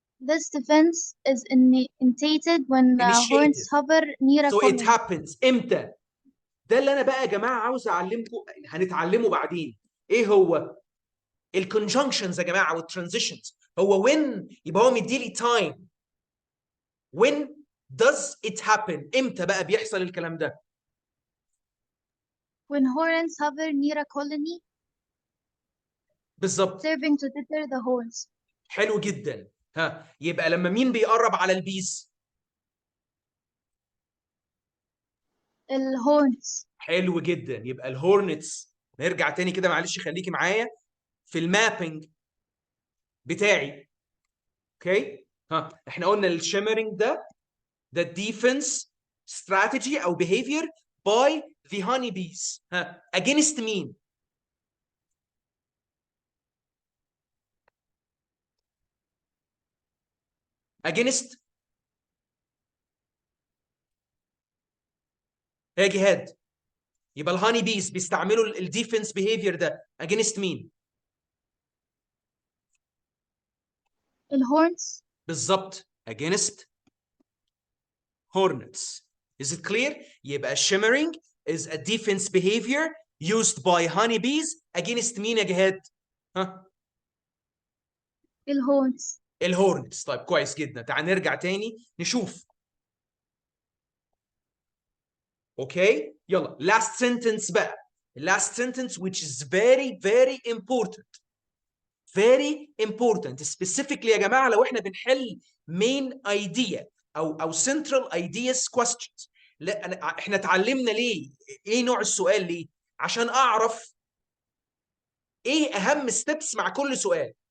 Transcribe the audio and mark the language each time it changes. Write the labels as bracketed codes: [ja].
[en] This defense is initiated when horns hover near a so colony. it happens [ar] امتى؟ ده اللي انا بقى يا جماعه عاوز اعلمكم، هنتعلمه بعدين. ايه هو؟ الكونجنكشنز يا جماعه والترانزيشنز. هو when يبقى هو مديلي time. [en] when does it happen؟ [ar] امتى بقى بيحصل الكلام ده؟ [en] When horns hover near a colony. [ar] بالظبط. [en] serving to deter the horns. [ar] حلو جدا. يبقى لما مين بيقرب على البيز؟ الهورنز. حلو جدا. يبقى الهورنتس. نرجع تاني كده معلش خليكي معايا في المابينج بتاعي. اوكي؟ احنا قلنا الشيمرينج ده [en] defense strategy [ar] او [en] behavior by the honeybees. [ar] against مين؟ against يا جهاد. يبقى الهاني بيز بيستعملوا الديفنس behavior ده against مين؟ الهورنز. بالظبط [en] against hornets. Is it clear؟ يبقى shimmering is a defense behavior used by honeybees against [ar] مين يا جهاد؟ ها؟ الهونس. الهورنتس. طيب كويس جدا. تعال نرجع تاني نشوف. اوكي يلا last sentence بقى. [en] last sentence which is very very important. very important specifically [ar] يا جماعه لو احنا بنحل [en] main idea او central ideas questions. [ar] لا احنا اتعلمنا ليه؟ ايه نوع السؤال ليه؟ عشان اعرف ايه اهم ستيبس مع كل سؤال.